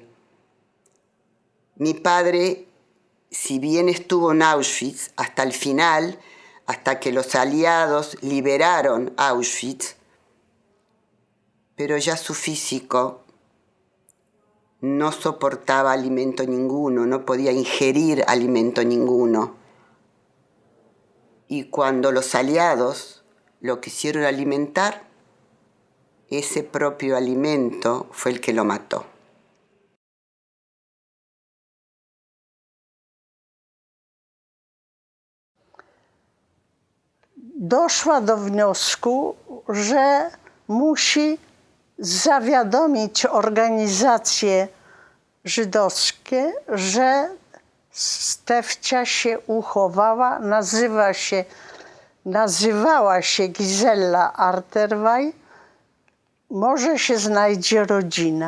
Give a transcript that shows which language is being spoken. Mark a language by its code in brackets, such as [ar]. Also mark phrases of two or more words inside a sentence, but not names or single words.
[es] Mi padre, si bien estuvo en Auschwitz hasta el final, hasta que los aliados liberaron Auschwitz, pero ya su físico no soportaba alimento ninguno, no podía ingerir alimento ninguno. Y cuando los aliados lo quisieron alimentar, ese propio alimento fue el que lo mató. [pl] Doszła do wniosku, że musi zawiadomić organizacje żydowskie, że Stefcia się uchowała, nazywała się Gizella Arterwey, może się znajdzie rodzina.